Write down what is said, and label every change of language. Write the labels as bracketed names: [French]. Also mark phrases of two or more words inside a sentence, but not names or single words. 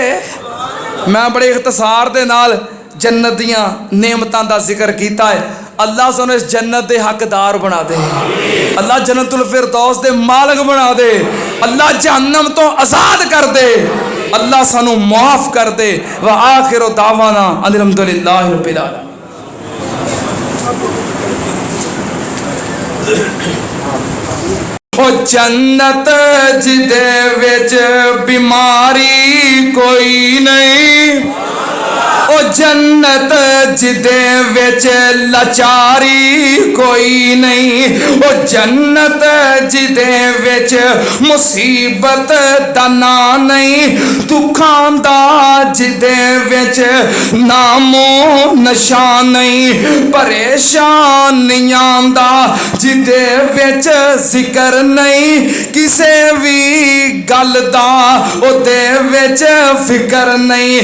[Punjabi] میں بڑے اختصار دے نال جنت دیاں نعمتاں دا ذکر کیتا ہے. اللہ سانوں اِس جنت کے حقدار بنا دے۔ اللہ جنت الفردوس دے مالک بنا دے. اللہ جہنم توں آزاد کر دے. اللہ سانوں معاف کر دے. [Arabic] وآخر دعوانا الحمد لله رب العالمين. [Punjabi] او جنت جدے وچ بیماری کوئی نہیں، او جنت جدے وچ لاچاری کوئی نہیں، او جنت جدے وچ مصیبت دا ناں نہیں، دکھاں دا جدے وچ نام و نشان نہیں، پریشانیاں دا جدے وچ ذکر نہیں، کسے وی گل دا اودے وچ فکر نہیں.